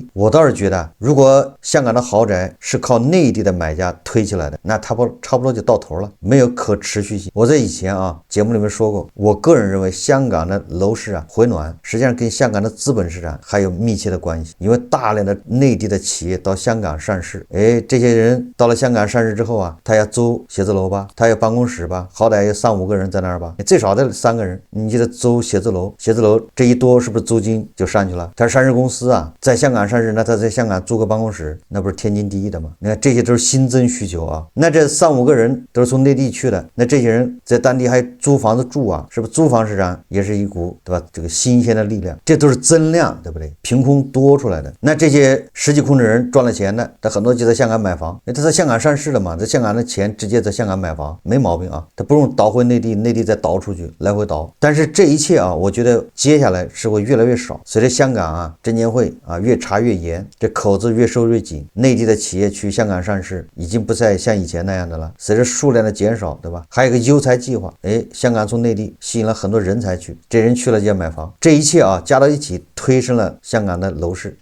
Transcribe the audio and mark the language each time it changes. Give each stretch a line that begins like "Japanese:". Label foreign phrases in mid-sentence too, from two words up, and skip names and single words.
Chinese: 我倒是覺得，如果香港的豪宅是靠內地的買家推起來的，那差不多就到頭了，沒有可持續性。我在以前節目裡面說過，我個人認為香港的樓市回暖，實際上跟香港的資本市場還有密切的關係，因為大量的內地的企業到香港上市，這些人到了香港上市之後他要租寫字樓吧，他有辦公室吧，好歹有3-5個人在那兒吧，最少的3個人，你记得租寫字樓這一多是不是租金就上去了？他是上市公司在香港上市，那他在香港租個辦公室，那不是天经地義的嗎？你看这些都是新增需求那这3-5個人都是從內地去的，那這些人在當地還租房子住是不是？租房市場也是一股，對吧？這個新鮮的力量，這都是增量，對不對？憑空多出來的。那這些實際控制人賺了錢的，他很多就在香港買房，他在香港上市了嘛，在香港的錢直接在香港買房，沒毛病他不用倒回內地，內地再倒出去，來回倒。但是這一切我覺得接下來是會越來越少，隨着香港證監會越查越嚴，這口子越收越緊，內地的企業去香港上市已經不再像以前那樣的了，隨着數量的減少，對吧？還有一個優才計劃，香港從內地吸引了很多人才去，這人去了就要買房，這一切加到一起推升了香港的樓市。